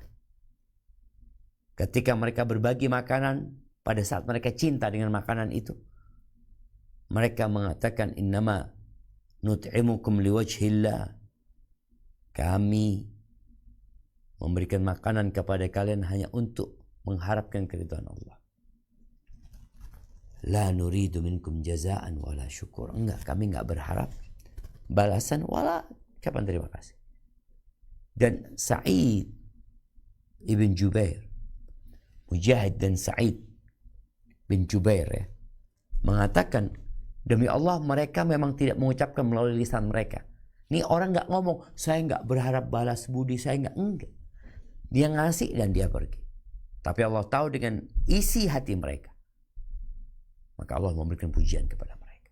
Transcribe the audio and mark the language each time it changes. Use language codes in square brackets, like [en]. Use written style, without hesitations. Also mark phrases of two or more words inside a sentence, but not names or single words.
[id] Ketika mereka berbagi makanan, pada saat mereka cinta dengan makanan itu, mereka mengatakan, [ar] إنما نطعمكم لوجه الله. [id] Kami memberikan makanan kepada kalian hanya untuk mengharapkan keridhaan Allah. [ar] لا نريد منكم جزاء ولا شكور. [id] Enggak, kami enggak berharap balasan wala ucapan terima kasih. Dan Sa'id ibn Jubair, Mujahid dan Sa'id bin Jubair ya, mengatakan, demi Allah mereka memang tidak mengucapkan melalui lisan mereka. Ini orang enggak ngomong, saya enggak berharap balas budi, saya enggak. Dia ngasih dan dia pergi. Tapi Allah tahu dengan isi hati mereka. Maka Allah memberikan pujian kepada mereka.